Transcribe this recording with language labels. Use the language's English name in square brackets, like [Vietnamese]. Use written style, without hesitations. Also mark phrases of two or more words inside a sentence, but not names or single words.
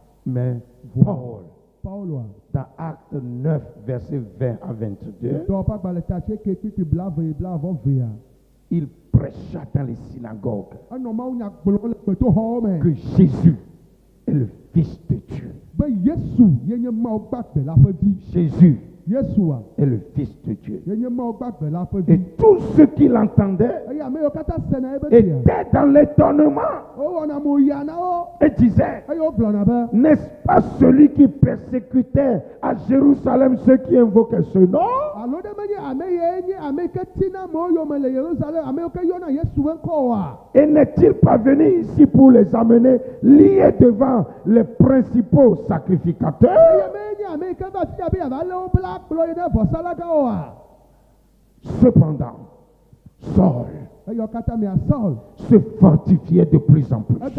[French] mais Paul, [Ewe] Pauloa. [French] dans Acte 9, verset 20 à 22, [Ewe] Dɔ ƒe agbalẽ ta tse ke kpikpi blavɔ vea. [French] il prêcha dans les synagogues [Ewe] Enɔ Mawu nya gblɔ le gbedoxɔwo me. [French] que Jésus est le Fils de Dieu. [Ewe] Be Yesu ye nye Mawu gbagbe la ƒe vi. [French] Jésus [Ewe] Yesua [French] est le Fils de Dieu. [Ewe] ye nye Mawu gbagbe la ƒe [French] Et [Ewe] vi. [French] tous ceux qui l'entendaient [Ewe] Eye ame yiwo katã sena ebe tia. [French] étaient dans l'étonnement [Ewe] Wowɔna mo ya na wo. [French] et disaient, [Ewe] Eye wogblɔna be. [French] n'est-ce pas celui qui persécutait à Jérusalem ceux qui invoquaient ce nom? [Ewe] Alo ɖe menye ame ye nye ame yi ke tina amewo yome le Yerusalem, ame yiwo ke yɔna Yesu ƒe ŋkɔ oa. [French] Et n'est-il pas venu ici pour les amener liés devant les principaux [Ewe] Eye [French] sacrificateurs? [Ewe] menye [French] Cependant, Saul se fortifiait de plus en plus.